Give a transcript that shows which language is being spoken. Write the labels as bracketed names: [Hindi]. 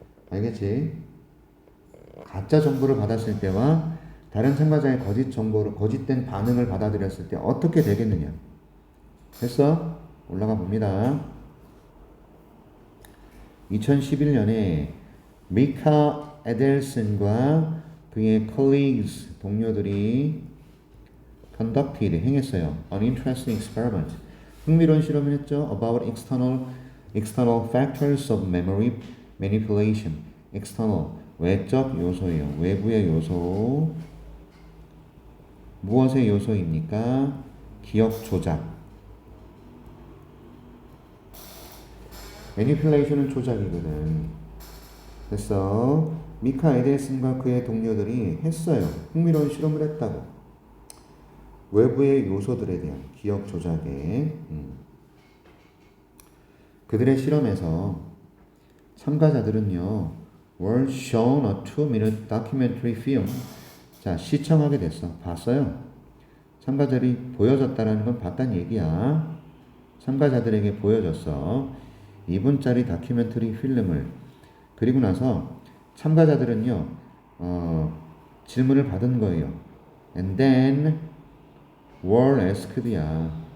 [Korean] 알겠지? 가짜 정보를 받았을 때와 다른 참가자의 거짓 정보를, 거짓된 반응을 받아들였을 때 어떻게 되겠느냐. 됐어? 올라가 봅니다. 2011년에 미카 에델슨과 그의 [English] colleagues, [Korean] 동료들이 [English] conducted, [Korean] 행했어요. [English] An interesting experiment. [Korean] 흥미로운 실험을 했죠. [English] About external factors of memory manipulation. external, [Korean] 외적 요소예요. 외부의 요소. 무엇의 요소입니까? 기억 조작. [English] manipulation [Korean] 은 조작이거든. 됐어. 미카 에델슨과 그의 동료들이 했어요. 흥미로운 실험을 했다고. 외부의 요소들에 대한 기억 조작에. 그들의 실험에서 참가자들은요, [English] were shown a 2-minute documentary film. [Korean] 자, 시청하게 됐어. 봤어요. 참가자들이 보여줬다라는 건 봤다는 얘기야. 참가자들에게 보여줬어. 2분짜리 다큐멘터리 필름을. 그리고 나서 참가자들은요, 질문을 받은 거예요. [English] And then were asked야.